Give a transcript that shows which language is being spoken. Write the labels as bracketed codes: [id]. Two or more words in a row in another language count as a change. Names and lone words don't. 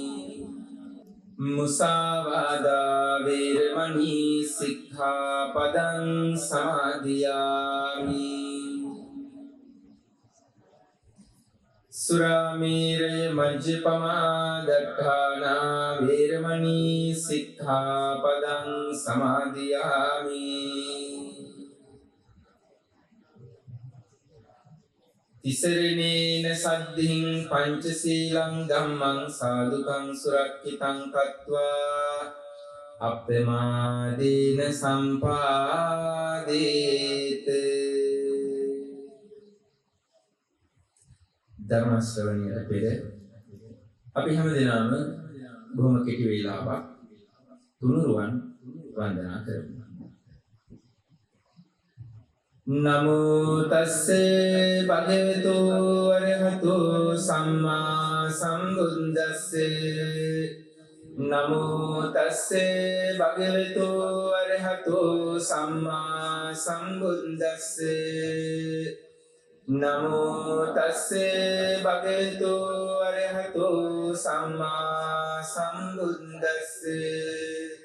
[pi] මුසාවාදා වේරමණී සික්ඛාපදං සමාදියාමි සුරාමේරය මජ්ජපමා දට්ඨානා වේරමණී සික්ඛාපදං සමාදියාමි. තිසරණේන සද්ධින් පංචශීලං ධම්මං සාදුකං සුරක්ඛිතං කତ୍වා අප්පමාදීන සම්පාදේත. [si] ධර්ම ශ්‍රවණයට පෙර අපි හැමදෙනාම බොහොම කෙටි වේලාවක් තුනුරුවන් වන්දනා කරමු. [pi] නමෝ තස්සේ භගවතු අරහතෝ සම්මා සම්බුද්දස්සේ. නමෝ තස්සේ භගවතු අරහතෝ සම්මා සම්බුද්දස්සේ. නමෝ තස්සේ භගවතු අරහතෝ සම්මා සම්බුද්දස්සේ.